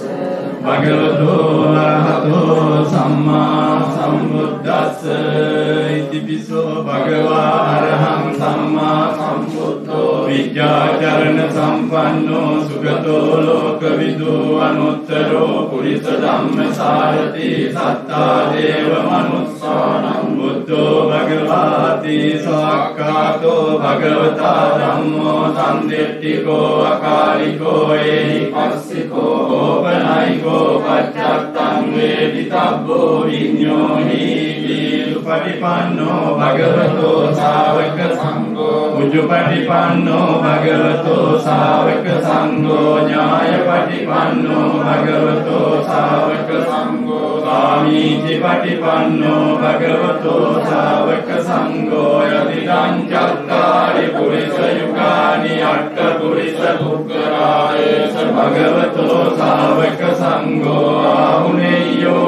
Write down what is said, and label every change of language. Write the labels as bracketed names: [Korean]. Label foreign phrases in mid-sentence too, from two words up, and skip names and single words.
[Pali] භගවතු අරහතෝ සම්මා සම්බුද්දස්ස ඉතිපිසෝ භගවා අරහං සම්මා සම්බුද්ධෝ විද්‍යාචරණ සම්පන්නෝ සුගතෝ ලෝකවිදු අනුත්තරෝ පුරිස ධම්මසාරති සත්තා දේව මනුස්සානං බුද්ධෝ භගවාති සක්කාතෝ භගවතා ධම්මෝ සම්දෙට්ඨිකෝ අකාලිකෝ ඒහි පස්සිකෝ ඕපනයිකෝ පච්චත්තං වේදිතබ්බෝ විඤ්ඤෝ හීති උපටිපන්නෝ භගවතෝ ශාවක සංඝෝ උජුපටිපන්නෝ භගවතෝ ශාවක සංඝෝ ඥායපටිපන්නෝ භගවතෝ ශාවක සංඝෝ සාමීචි පටිපන්නෝ භගවතෝ සාවක සංඝෝ යතිදං චත්තාරි පුරිස යුගානි අට්ඨ පුරිස පුක්ඛරායේස භගවතෝ සාවක සංඝෝ ආහුනේයෝ